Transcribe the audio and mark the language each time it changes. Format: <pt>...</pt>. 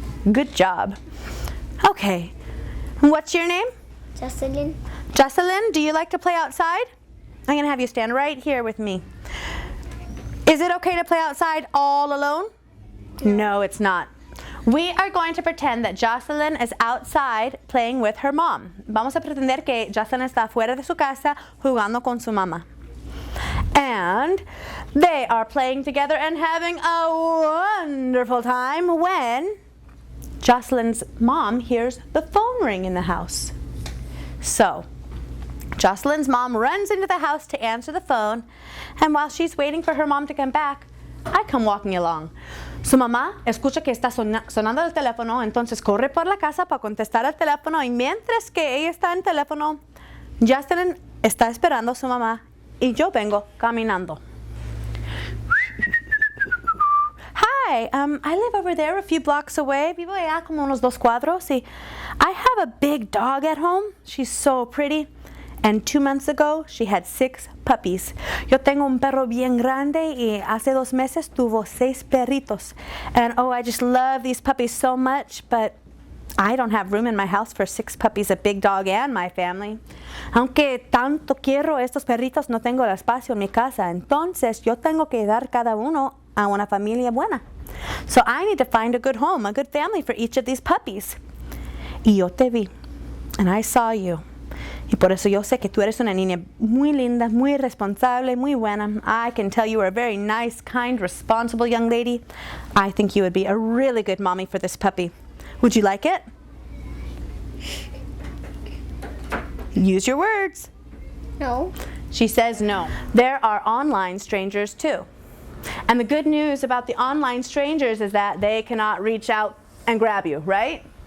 <en>Good job. Okay, what's your name? Jocelyn. Jocelyn, do you like to play outside? I'm going to have you stand right here with me. Is it okay to play outside all alone? No, it's not. We are going to pretend that Jocelyn is outside playing with her mom.</en> <es>Vamos a pretender que Jocelyn está fuera de su casa jugando con su mamá.</es> <en>And they are playing together and having a wonderful time when Jocelyn's mom hears the phone ring in the house. So, Jocelyn's mom runs into the house to answer the phone, and while she's waiting for her mom to come back, I come walking along.</en> <es>Su mamá escucha que está sonando el teléfono, entonces corre por la casa para contestar el teléfono, y mientras que ella está en teléfono, Jocelyn está esperando a su mamá y yo vengo caminando.</es> <en>Hi, I live over there a few blocks away.</en> <es>Vivo allá como unos 2 cuadros.</es> <en>Y I have a big dog at home. She's so pretty. And 2 months ago, she had 6 puppies.</en> <es>Yo tengo un perro bien grande y hace 2 meses tuvo 6 perritos.</es> <en>And oh, I just love these puppies so much, but I don't have room in my house for 6 puppies, a big dog and my family.</en> <es>Aunque tanto quiero estos perritos, no tengo el espacio en mi casa. Entonces, yo tengo que dar cada uno a una familia buena.</es> <en>So I need to find a good home, a good family for each of these puppies.</en> <es>Y yo te vi,</es> <en>and I saw you.</en> <es>Y por eso yo sé que tú eres una niña muy linda, muy responsable, muy buena.</es> <en>I can tell you are a very nice, kind, responsible young lady. I think you would be a really good mommy for this puppy. Would you like it? Use your words. No. She says no. There are online strangers too. And the good news about the online strangers is that they cannot reach out and grab you, right?</en>